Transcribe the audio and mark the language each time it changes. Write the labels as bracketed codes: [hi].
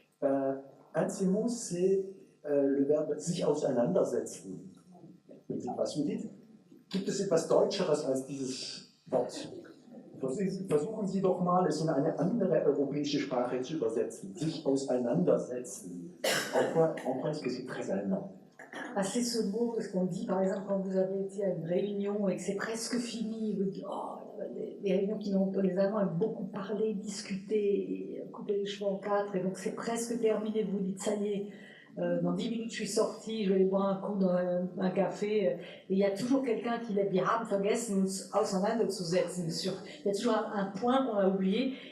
[fr] Un de ces mots, c'est le verbe sich auseinandersetzen. Was vous dites? [de] Gibt es etwas Deutscheres als dieses Wort? Versuchen Sie doch mal, es in eine andere europäische Sprache zu übersetzen. Sich auseinandersetzen. [fr] En quoi est-ce que c'est très allemand? Ah, c'est ce mot, parce qu'on dit par exemple quand vous avez été à une réunion et que c'est presque fini, vous dites oh, les réunions les Allemands aiment beaucoup parler, discuter, couper les cheveux en quatre, et donc c'est presque terminé, vous dites ça y est, dans 10 minutes je suis sortie, je vais aller boire un coup dans un café, et il y a toujours quelqu'un qui l'a dit, [de] haben vergessen uns auseinanderzusetzen, [fr] il y a toujours un point qu'on a oublié.